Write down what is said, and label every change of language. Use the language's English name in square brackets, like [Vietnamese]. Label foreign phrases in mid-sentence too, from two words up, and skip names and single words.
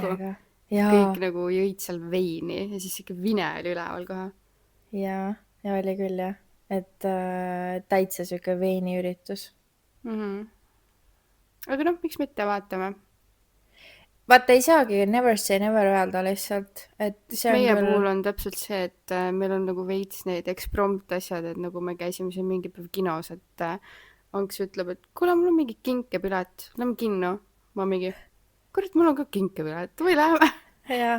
[Estonian] täiega . jaa kõik , nagu jõid seal veini ja siis ikka vine oli üleval kohe . ja oli küll jah , et täitsa siuke veiniüritus . aga noh , miks mitte , vaatame . vaata ei saagi [English] never say never [Estonian] öelda lihtsalt , et see on meie küll puhul on täpselt see , et meil on nagu veits neid eksprompt asjad , et nagu me käisime siin mingi päev kinos , et Anks ütleb , et kuule , mul on mingi kinkepilet , lähme kinno . ma mingi , kurat , mul on ka kinkepilet , või lähme . ja